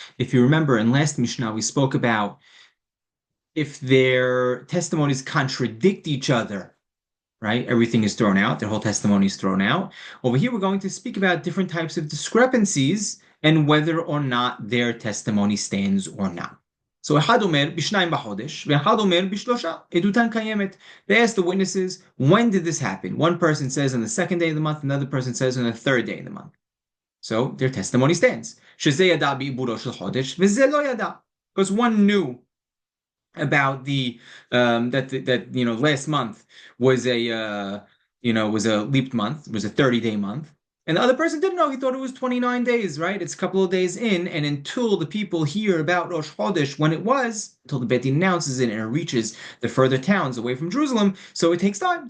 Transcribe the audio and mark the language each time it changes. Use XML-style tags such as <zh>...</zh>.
<en>If you remember in last Mishnah, we spoke about if their testimonies contradict each other, right? Everything is thrown out. Their whole testimony is thrown out. Over here, we're going to speak about different types of discrepancies and whether or not their testimony stands or not. So</en> <he>אחד אומר בשניים בחודש, ואחד אומר בשלושה, עדותן קיימת.</he> <en>They ask the witnesses, when did this happen? One person says on the second day of the month, another person says on the third day of the month. So their testimony stands.</en> <he>שזה ידע בעיבורו של חודש, וזה לא ידע.</he> <en>Because one knew about the that last month was a was a leap month, was a 30-day month, and the other person didn't know. He thought it was 29 days, right? It's a couple of days in, and until the people hear about Rosh Chodesh, when it was, until the Beit Din announces it and it reaches the further towns away from Jerusalem, so it takes time.</en>